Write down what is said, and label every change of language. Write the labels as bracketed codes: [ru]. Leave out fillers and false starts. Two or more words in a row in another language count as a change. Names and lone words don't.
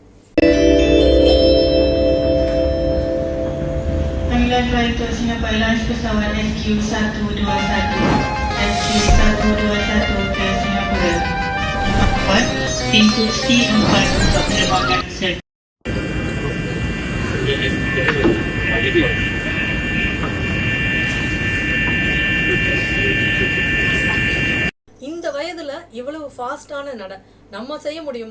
[ms] Panggilan [en] flight to [ms] Singapore Airlines pesawat SQ121 SQ121 ke Singapura. Pintu C4 untuk penerbangan serta. [ta] இந்த வயதுல இவ்வளவு ஃபாஸ்டான நட நம்ம செய்ய முடியுமா?